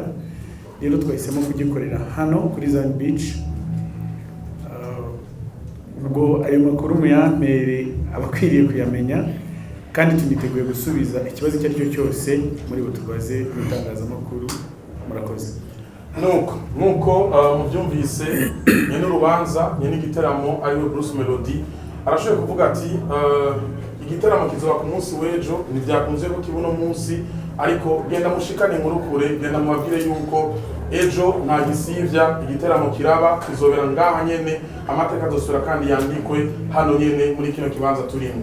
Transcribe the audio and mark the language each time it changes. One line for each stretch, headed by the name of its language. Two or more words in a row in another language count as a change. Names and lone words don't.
Kinyarwanda: Rero twahisemo kugikorera hano kuri Zan Beach. Ubwo ayo makuru muyampere abakwiriye kuyamenya, kandi tuniteguye gusubiza ikibazo icyo ari cyo cyose muri butubaze mu itangazamakuru. Murakoze.
Rundi: Nuko mubyumvise nyene urubanza nyene igiteramo ariwe Bruce Melody arashoboye kuvuga ati igiteramo kizoba ku munsi w'ejo, ntibyakunze ko kibuno munsi, ariko genda mushikane inkuru kure, genda mubabwire yuko ejo nta gisivya igiteramo kiraba kizobera ngaha nyene, amateka adosura kandi yandikwe hano nyene muri kino kibanza turimo.